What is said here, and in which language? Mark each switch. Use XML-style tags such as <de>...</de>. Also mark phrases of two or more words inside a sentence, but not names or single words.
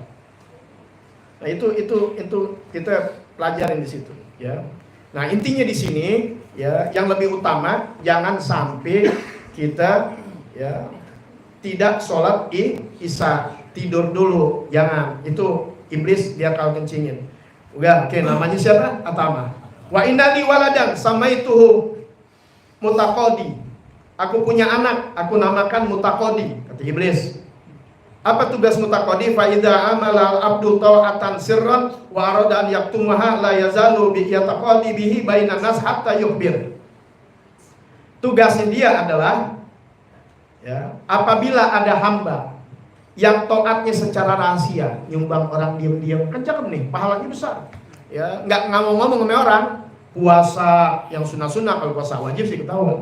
<id>Nah itu kita pelajarin di situ, ya. Nah intinya di sini, ya, yang lebih utama jangan sampai kita, ya, tidak sholat isya, tidur dulu, jangan. Itu iblis dia kalau kencingin. Udah, oke, namanya siapa? Atama.</id> <ar>وإن لي ولدا سميته متقاضي.</ar> <id>Aku punya anak, aku namakan Mutaqodi, kata iblis. Apa tugas Mutaqodi?</id> <ar>فإذا عمل العبد طاعة سرا وأراد أن يكتمها لا يزال ب يتقاضى به بين الناس حتى يخبر.</ar> <id>Tugasnya dia adalah, ya, apabila ada hamba yang taatnya secara rahasia, nyumbang orang diam-diam, kan cakep nih, pahalanya besar. Ya, nggak ngomong-ngomong sama orang. Puasa yang sunnah-sunnah, kalau puasa wajib sih ketahuan.</id>